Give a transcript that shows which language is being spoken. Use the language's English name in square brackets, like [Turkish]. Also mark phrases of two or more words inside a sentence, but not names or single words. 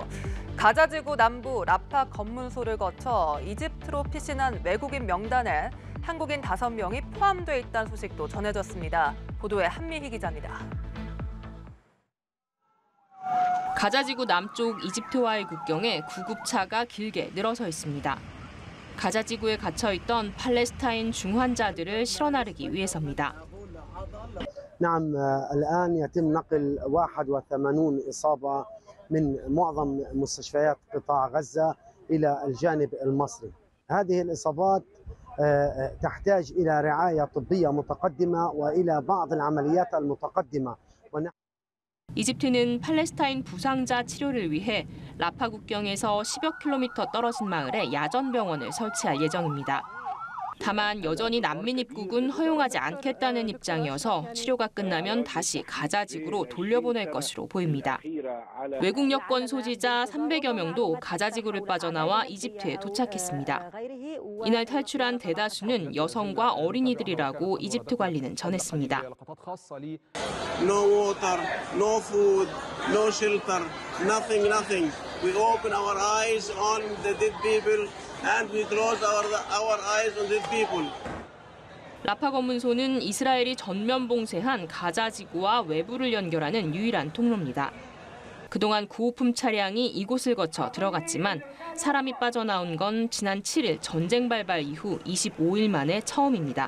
[Korean] 가자 지구 남부 라파 검문소를 거쳐 이집트로 피신한 외국인 명단에 한국인 5명이 포함돼 있다는 소식도 전해졌습니다. 보도에 한미희 기자입니다. 가자지구 남쪽 이집트와의 국경에 구급차가 길게 늘어서 있습니다. 가자지구에 갇혀있던 팔레스타인 중환자들을 실어나르기 위해서입니다. [Arabic] نعم الآن يتم نقل 81 إصابة من معظم مستشفيات قطاع غزة إلى الجانب المصري. هذه الإصابات تحتاج إلى رعاية طبية متقدمة وإلى بعض العمليات المتقدمة. [Korean] 이집트는 팔레스타인 부상자 치료를 위해 라파 국경에서 10여 킬로미터 떨어진 마을에 야전병원을 설치할 예정입니다. 다만 여전히 난민 입국은 허용하지 않겠다는 입장이어서 치료가 끝나면 다시 가자지구로 돌려보낼 것으로 보입니다. 외국 여권 소지자 300여 명도 가자지구를 빠져나와 이집트에 도착했습니다. 이날 탈출한 대다수는 여성과 어린이들이라고 이집트 관리는 전했습니다. [English] No water, no food, no shelter, nothing. We open our eyes on the dead people. And we close our eyes on these people. [Korean] 라파 검문소는 이스라엘이 전면 봉쇄한 가자 지구와 외부를 연결하는 유일한 통로입니다. 그동안 구호품 차량이 이곳을 거쳐 들어갔지만 사람이 빠져나온 건 지난 7일 전쟁 발발 이후 25일 만에 처음입니다.